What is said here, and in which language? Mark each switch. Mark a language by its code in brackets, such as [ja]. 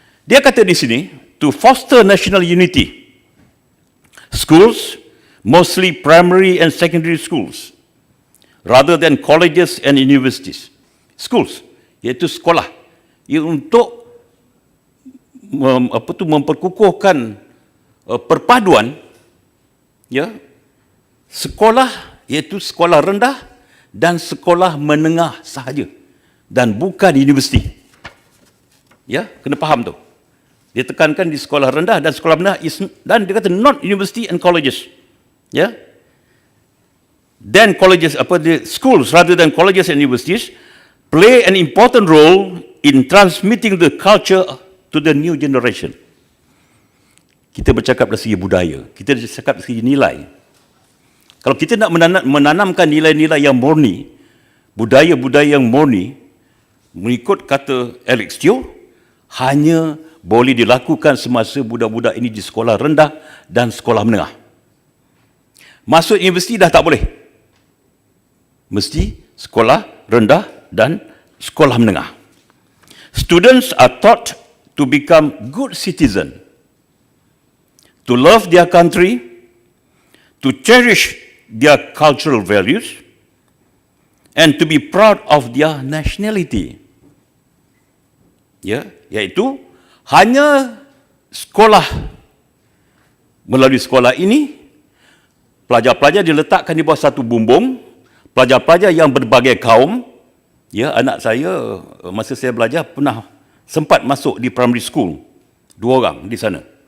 [ms] Dia kata di sini, [en] to foster national unity, schools, mostly primary and secondary schools, rather than colleges and universities. [ms] Schools, iaitu sekolah, ia untuk memperkukuhkan perpaduan, ya, sekolah iaitu sekolah rendah dan sekolah menengah sahaja, dan bukan universiti. Ya, kena faham tu. Dia tekankan di sekolah rendah dan sekolah menengah, dan dia kata [en] not university and colleges. [ms] Ya. [en] Then colleges, schools rather than colleges and universities play an important role in transmitting the culture to the new generation. [ms] Kita bercakap dari segi budaya, kita bercakap dari segi nilai. Kalau kita nak menanamkan nilai-nilai yang murni, budaya-budaya yang murni, mengikut kata Alex Teo, hanya boleh dilakukan semasa budak-budak ini di sekolah rendah dan sekolah menengah. Masuk universiti dah tak boleh. Mesti sekolah rendah dan sekolah menengah. [en] Students are taught to become good citizens, to love their country, to cherish their cultural values, and to be proud of their nationality. [ms] Ya, iaitu hanya sekolah, melalui sekolah ini, pelajar-pelajar diletakkan di bawah satu bumbung, pelajar-pelajar yang berbagai kaum. Ya, anak saya, masa saya belajar, pernah sempat masuk di primary school, 2 orang di sana.